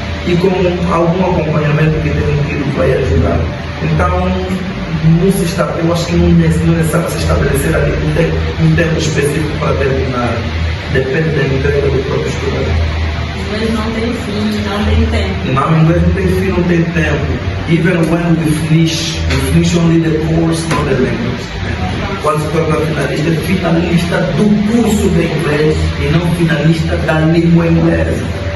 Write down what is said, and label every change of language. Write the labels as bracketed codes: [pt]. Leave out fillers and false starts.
[pt] E com algum acompanhamento que tem um filho vai ajudar. Então, não se está, eu acho que não é necessário se estabelecer ali um tempo específico para terminar. Depende da entrega do próprio estudante. Inglês não tem fim, não tem tempo. Não, inglês não tem fim, não tem tempo. [en] Even when we finish only the course, not the language. [pt] Quando se torna finalista, é finalista do curso de inglês e não finalista da língua inglesa.